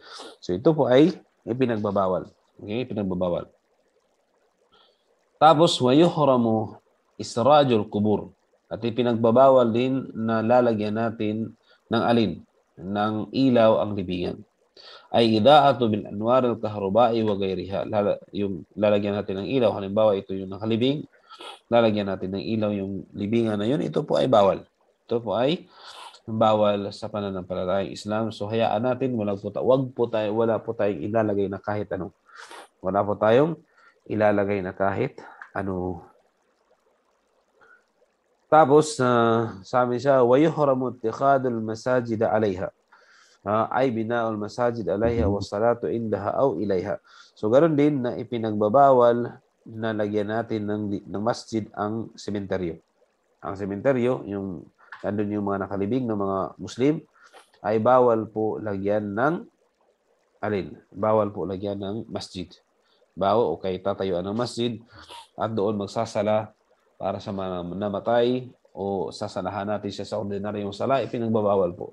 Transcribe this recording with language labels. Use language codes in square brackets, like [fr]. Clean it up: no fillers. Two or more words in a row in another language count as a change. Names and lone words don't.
[tl] So, ito po ay ipinagbabawal. Okay, ipinagbabawal. [ar] Tapos, ويحرم إسراج القبور. [tl] At ipinagbabawal din na lalagyan natin ng alin? Ng ilaw ang libingan. [ar] أي إضاءتها بالأنوار الكهربائية وغيرها. [tl] Yung lalagyan natin ng ilaw, halimbawa ito yung nakalibing, lalagyan natin ng ilaw yung libingan na yun, ito po ay bawal. Ito po ay bawal sa pananampalatayang Islam. So hayaan natin, wala po tayong ilalagay na kahit ano. Wala po tayong ilalagay na kahit ano. Tapos, sabi siya, [ar] وَيُحْرَمُ اتِّخَاذُ الْمَسَاجِدَ عَلَيْهَا أي بناء المساجد عليها والصلاة عندها أو إليها. [tl] So, ganoon din na ipinagbabawal na lagyan natin ng masjid ang sementeryo. Ang sementeryo, yung nandun yung mga nakalibing ng mga Muslim, ay bawal po lagyan ng alin? Bawal po lagyan ng masjid. Bawo o kay tatayuan ng masjid at doon magsasala para sa mga namatay o sasalahan natin siya sa ordinaryong sala, ipinagbabawal po.